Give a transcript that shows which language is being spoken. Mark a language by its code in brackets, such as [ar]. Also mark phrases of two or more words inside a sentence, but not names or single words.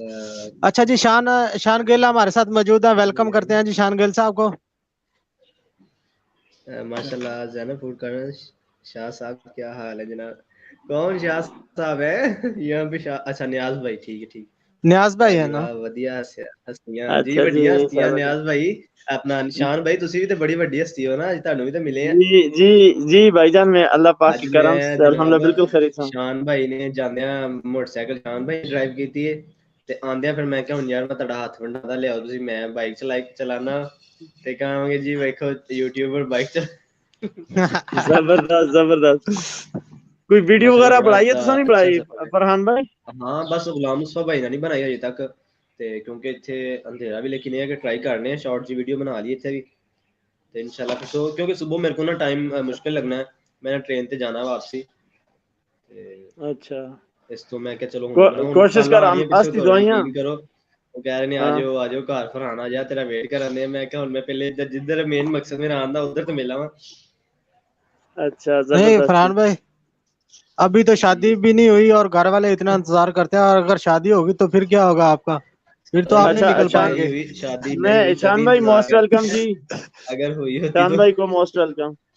[ur] اچھا جی, شان گیل ہمارے ساتھ موجود ہے, ویلکم کرتے ہیں جی شان گیل صاحب کو. ماشاءاللہ. زینب فوڈ کارنر شاہ صاحب کیا حال ہے جناب؟ کون شاہ صاحب ہے یہاں پہ؟ اچھا نیاز بھائی, ٹھیک ہے. نیاز بھائی ہے نا؟ [pa] ਵਧੀਆ ਹਸਤੀਆਂ ਜੀ, [ur] اچھا [pa] ਵੱਡੀਆਂ ਹਸਤੀਆਂ. [ur] صاحب [pa] ਨਿਆਜ਼ ਭਾਈ ਆਪਣਾ ਨਿਸ਼ਾਨ ਭਾਈ, ਤੁਸੀਂ ਵੀ ਤੇ ਬੜੀ ਵੱਡੀ ਹਸਤੀ ਹੋ ਨਾ, ਅੱਜ ਤੁਹਾਨੂੰ ਵੀ ਤੇ ਮਿਲੇ ਆ. [ur] جی بھائی جان, میں اللہ پاک [pa] ਅੱਜ [ur] کی کرم [pa] ਮੈਂ [ur] سے الحمدللہ [pa] ਜਨਾਬ [ur] بالکل خیریت ہوں. [pa] ਸ਼ਾਨ ਭਾਈ ਨੇ ਜਾਂਦਿਆਂ ਮੋਟਰਸਾਈਕਲ ਸ਼ਾਨ ਭਾਈ ਡਰਾਈਵ ਕੀਤੀ ਹੈ, ਤੇ ਆਂਦਿਆਂ ਫਿਰ ਮੈਂ ਕਿਹਾ ਹੁਣ ਯਾਰ ਮੈਂ ਤੁਹਾਡਾ ਹੱਥ ਵੰਡਾਦਾ ਲਿਆਓ ਤੁਸੀਂ, ਮੈਂ ਬਾਈਕ ਚਲਾਣਾ ਤੇ ਕਹਾਂਗੇ ਜੀ ਵੇਖੋ ਯੂਟਿਊਬਰ ਬਾਈਕ ਚਲਾ. [ur] زبردست. کوئی ویڈیو ماشاءاللہ وغیرہ بڑا بنائی ہے تو نہیں اچھا بنائی سفر ہے. فرحان بھائی؟ [pa] ਹਾਂ ਬਸ ਗੁਲਾਮ ਮੁਸਤਫਾ ਭਾਈ ਨਾਲ ਨਹੀਂ ਬਣਾਈ ਹਜੇ ਤੱਕ, ਤੇ ਕਿਉਂਕਿ ਇੱਥੇ ਅੰਧੇਰਾ ਵੀ, ਲੇਕਿਨ ਇਹ ਹੈ ਕਿ ਟਰਾਈ ਕਰਨੇ ਆ ਸ਼ਾਰਟ ਜੀ ਵੀਡੀਓ ਬਣਾ ਲਈ ਇੱਥੇ ਵੀ, ਤੇ ਇਨਸ਼ਾਅੱਲਾ ਫਿਰ ਕਿਉਂਕਿ ਸਵੇਰ ਮੇਰੇ ਕੋਲ ਨਾ ਟਾਈਮ ਮੁਸ਼ਕਿਲ ਲੱਗਣਾ ਹੈ, ਮੈਂ ਟ੍ਰੇਨ ਤੇ ਜਾਣਾ ਵਾਪਸੀ, ਤੇ [ur] اچھا [pa] ਇਸ ਤੋਂ ਮੈਂ ਕਿਹਾ ਚਲੋ ਹੁਣ [ur] کوشش [pa] ਕਾਲਾਂ [ur] کر [pa] ਆ [ur] ہم [pa] ਰਹੀਆਂ ਪਿੱਛੇ, [ur] کی [pa] ਕਰੋ [ur] دعائیاں. [pa] ਯਕੀਨ ਕਰੋ, ਉਹ ਕਹਿ ਰਹੇ ਨੇ ਆ ਜਾਓ ਘਰ ਫਰਹਾਨ ਆ ਜਾ, ਤੇਰਾ ਵੇਟ ਕਰਨ ਦੇ. ਮੈਂ ਕਿਹਾ ਹੁਣ ਮੈਂ ਪਹਿਲੇ ਜਿੱਧਰ ਮੇਨ ਮਕਸਦ ਮੇਰਾ ਆਉਣ ਦਾ ਉਧਰ ਤੇ ਮਿਲਾਂ ਵਾ. [ur] اچھا نہیں زبردست. فرحان بھائی, ابھی تو شادی بھی نہیں ہوئی اور گھر والے اتنا انتظار کرتے ہیں, اور اگر شادی ہوگی تو پھر کیا ہوگا آپ کا؟ پھر تو آپ نہیں اچھا نکل پائیں شان, گے. شادی نہیں میں ہوئی شان تبھی بھائی انتظار موسٹ کرتے ویلکم جی. اگر ہوئی ہوتی شان تو. بھائی کو [en] most welcome.